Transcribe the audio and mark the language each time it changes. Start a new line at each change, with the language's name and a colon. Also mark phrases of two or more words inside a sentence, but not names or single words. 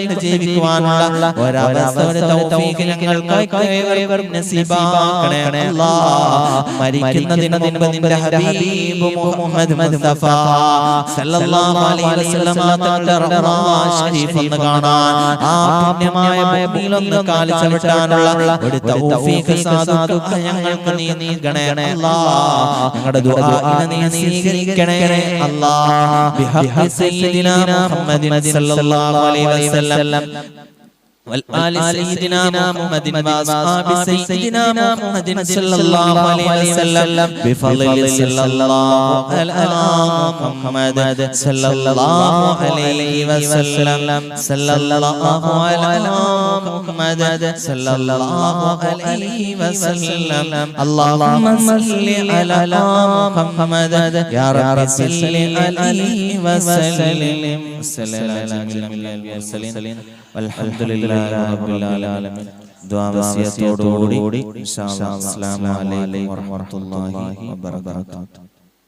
Malayalam: ജീവിക്കുവാനുള്ള ഒരവസ്ഥ തൗഫീഖ് ഞങ്ങൾക്ക് ഏവർക്കും നസീബാക്കണേ അല്ലാഹ് മരിക്കുന്നതിന് മുൻപ് നിന്റെ ഹബീബ് മുഹമ്മദ് മുസ്തഫ
Arabic: صلى الله عليه وسلم
Malayalam: തങ്ങളുടെ റൗള ശരീഫ് ഒന്ന് കാണാൻ ആ പുണ്യമായ ഭൂമിയിലൊന്ന് കാൽ ചവിട്ടാനുള്ള ഒരു തൗഫീഖ് സാധുക്കൾ ഞങ്ങൾക്ക് നീ നൽകണേ അല്ലാഹ് ഞങ്ങളുടെ ദുആഇനെ നീ സ്വീകരിക്കണേ
Arabic: الله بحق سيدنا محمد صلى الله عليه وسلم والآل سيدنا محمد وأصحاب سيدنا محمد صلى الله عليه وسلم بفضل صلى الله على محمد صلى الله عليه وسلم صلى الله على محمد صلى الله عليه وسلم اللهم صل على محمد يا رب صل عليه وسلم والحمد لله رب العالمين.
Malayalam: ദുആ വസിയത്തോടുകൂടി
Arabic: إن شاء الله. السلام عليكم ورحمة الله وبركاته.